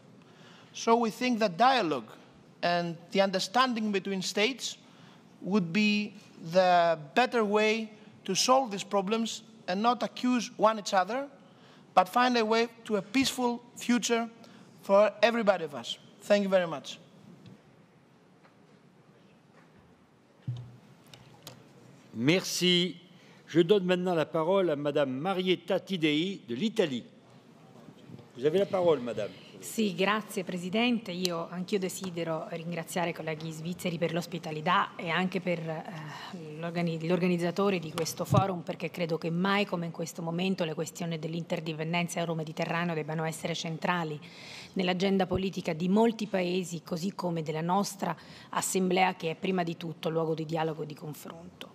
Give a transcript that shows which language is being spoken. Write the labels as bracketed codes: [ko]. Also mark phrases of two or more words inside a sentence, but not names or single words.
[en] So we think that dialogue and the understanding between states would be the better way to solve these problems and not accuse one each other, but find a way to a peaceful future for everybody of us. Thank you very much. [fr] Merci. Je donne maintenant la parole à Madame Marietta Tidei de l'Italie. Vous avez la parole, Madame. [it] Sì, grazie Presidente. Anch'io desidero ringraziare i colleghi svizzeri per l'ospitalità e anche per gli organizzatori di questo forum, perché credo che mai come in questo momento le questioni dell'interdipendenza euro-mediterraneo debbano essere centrali nell'agenda politica di molti paesi, così come della nostra Assemblea, che è prima di tutto luogo di dialogo e di confronto.